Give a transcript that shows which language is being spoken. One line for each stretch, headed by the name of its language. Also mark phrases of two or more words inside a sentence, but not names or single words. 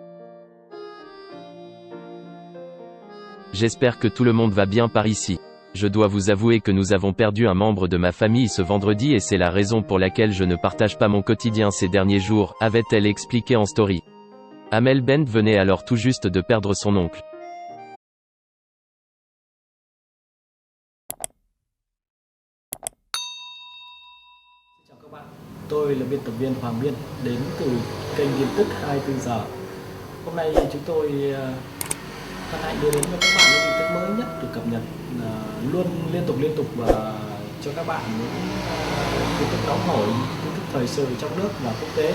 French: J'espère que tout le monde va bien par ici. Je dois vous avouer que nous avons perdu un membre de ma famille ce vendredi et c'est la raison pour laquelle je ne partage pas mon quotidien ces derniers jours, avait-elle expliqué en story. Amel Bent venait alors tout juste de perdre son oncle.
Vietnamese: Chào các bạn, tôi là biên tập viên Hoàng Biên đến từ kênh tin tức 24 giờ. Hôm nay chúng tôi hân hạnh đưa đến cho các bạn những tin tức mới nhất được cập nhật luôn liên tục và cho các bạn những tin tức nóng hổi, tin tức thời sự trong nước và quốc tế.